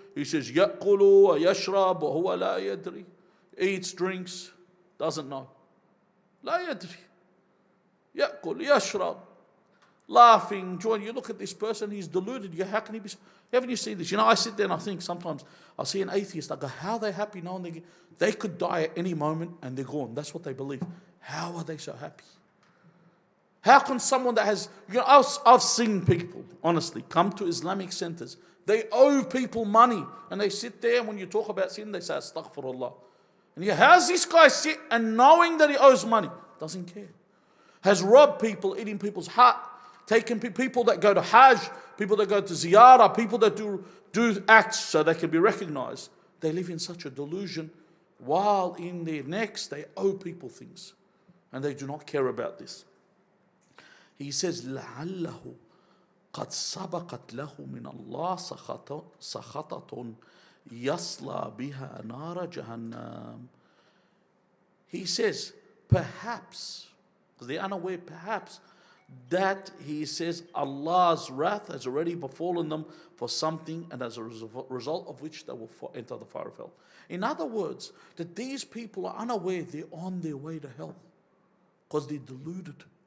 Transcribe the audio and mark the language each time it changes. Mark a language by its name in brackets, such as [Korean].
[English] He says, [Arabic] يَأْكُلُ وَيَشْرَبُ وَهُوَ لَا يَدْرِي. [English] Eats, drinks, doesn't know. [Arabic] لا يدري. يأكل يشرب. [English] Laughing, joying. You look at this person, he's deluded. How can he be? Haven't you seen this? You know, I sit there and I think sometimes, I see an atheist, I go, how are they happy knowing they could die at any moment and they're gone? That's what they believe. How are they so happy? How can someone that has, you know, I've seen people, honestly, come to Islamic centers. They owe people money and they sit there and when you talk about sin, they say, astaghfirullah. And how's this guy sit and knowing that he owes money? Doesn't care. Has robbed people, eating people's heart, taken people that go to Hajj, people that go to Ziyarah, people that do acts so they can be recognized. They live in such a delusion while in their necks they owe people things. And they do not care about this. He says, [Arabic] لَعَلَّهُ قَدْ سَبَقَتْ لَهُ مِنَ اللَّهِ سَخَطَةٌ يَصْلَى بِهَا نَارَ جَهَنَّمَ. [English] He says, perhaps, because they're unaware, perhaps, that he says Allah's wrath has already befallen them for something and as a result of which they will enter the fire of hell. In other words, that these people are unaware they're on their way to hell because they're deluded.